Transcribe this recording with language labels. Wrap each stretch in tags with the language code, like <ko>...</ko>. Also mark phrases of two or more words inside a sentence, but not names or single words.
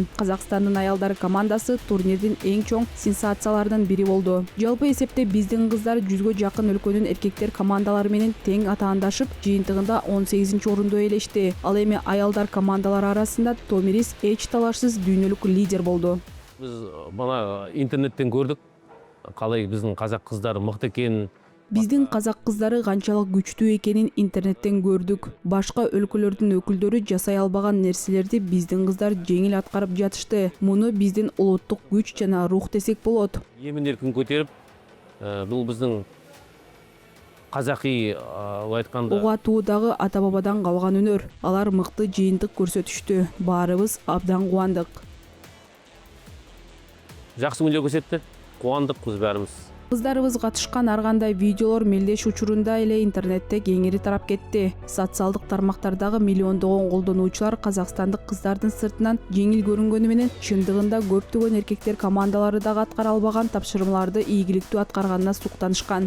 <ky>Казакстандын аялдар командасы турнирдин эң чоң сенсацияларынын бири болду. Жалпы эсепте биздин кыздар 100гө жакын өлкөнүн эркектер командалары менен тең атаандашып, жыйынтыгында 18-орунду ээлешти. Ал аялдар командалары арасында Томирис эч талашсыз дүйнөлүк лидер болду.</ky> <kk>Біз бана интернеттен көрдік, қалай біздің қазақ қыздары мықты екенін.</kk> <ky>Биздин казак кыздары канчалык күчтүү экенин интернеттен көрдүк. Башка өлкөлөрдүн өкүлдөрү жасай албаган нерселерди биздин кыздар жеңил аткарып жатышты. Муну биздин улуттук күч жана рух десек болот.</ky> <kk>Емін еркін көтеріп, бұл біздің қазақи айтқанда</kk> <ky>Ого атуудагы ата бабадан калган өнөр. Алар мыкты жыйынтык көрсөтүштү. Баарыбыз абдан кубандык.</ky> <kk>жақсы өнер көрсетті. Қуандық біз бәріміз.</kk> <ky>Кыздарыбыз катышкан ар кандай видеолор мелдеш учурунда эле интернетте кеңири тарап кетти. Социалдык тармактардагы миллиондогон колдонуучулар казакстандык кыздардын сыртынан жеңил көрүнгөнү менен чындыгында көптөгөн эркектер командалары дагы аткара албаган тапшырмаларды ийгиликтүү аткарганына суктанышкан.</ky>